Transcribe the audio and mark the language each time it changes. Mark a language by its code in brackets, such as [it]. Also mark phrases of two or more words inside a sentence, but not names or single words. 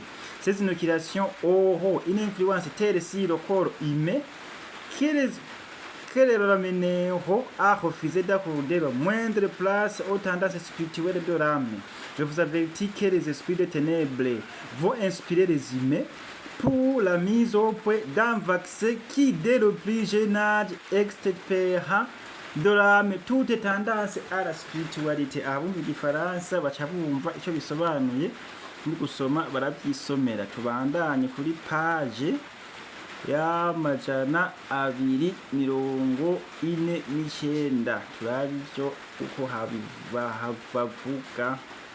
[fr] Ces inoculations auront une influence telle sur le corps humain que les ramèneront à refuser d'accorder la moindre place aux tendances spirituelles de l'âme. Je vous avertis que les esprits de ténèbres vont inspirer les humains pour la mise au point d'un vaccin qui, dès le plus jeune âge, extirpera de l'âme toute tendance à la spiritualité. [rn] Abumva igifaransa baca bumva icyo bisobanuye, muri gusoma barabyisomera. Tubandanye kuri page ya 249 turabyo uko bavuga.